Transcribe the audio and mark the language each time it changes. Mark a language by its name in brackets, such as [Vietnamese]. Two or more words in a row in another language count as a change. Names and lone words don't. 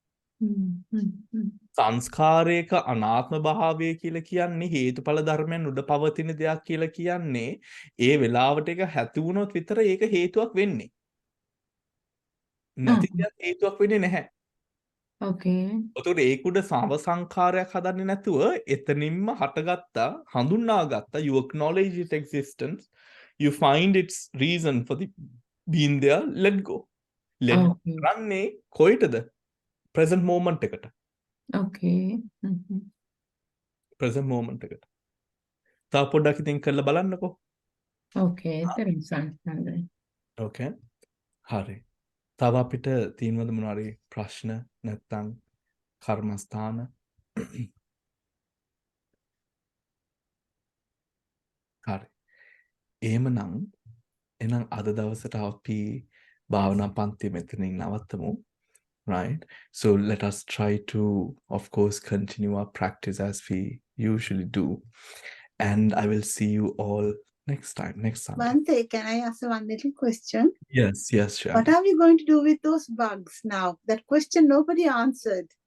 [Sinhala] සංස්කාරයක අනාත්ම භාවය කියලා කියන්නේ හේතුඵල ධර්මයන් උඩ පවතින දෙයක් කියලා කියන්නේ ඒ වෙලාවට එක හැති වුණොත් විතර ඒක හේතුවක් වෙන්නේ. නැති දෙයක් හේතුවක් වෙන්නේ නැහැ. [English] Okay. [Sinhala] ඔතකොට ඒක උඩ සංඛාරයක් හදන්නේ නැතුව එතනින්ම හටගත්තා හඳුනාගත්තා [English] you acknowledge its existence you find its reason for the being there let go. [Sinhala] රන්නේ කොයිටද? [English] present moment [Sinhala] එකට. [English] Okay. present moment [Sinhala] එකට. තා පොඩ්ඩක් ඉතින් කරලා බලන්නකෝ. Okay, තේරුණා. Okay. හරි. තව අපිට තියෙනවද මොනවාරි ප්‍රශ්න නැත්නම් කර්මස්ථාන? හරි. එහෙනම් අද දවසට අපි භාවනා පන්ති මෙතනින් නවත්තමු. [English] Right? So let us try to, of course, continue our practice as we usually do. And I will see you all next Sunday. Bhante, can I ask one little question? Yes, sure. What are we going to do with those bugs now? That question nobody answered.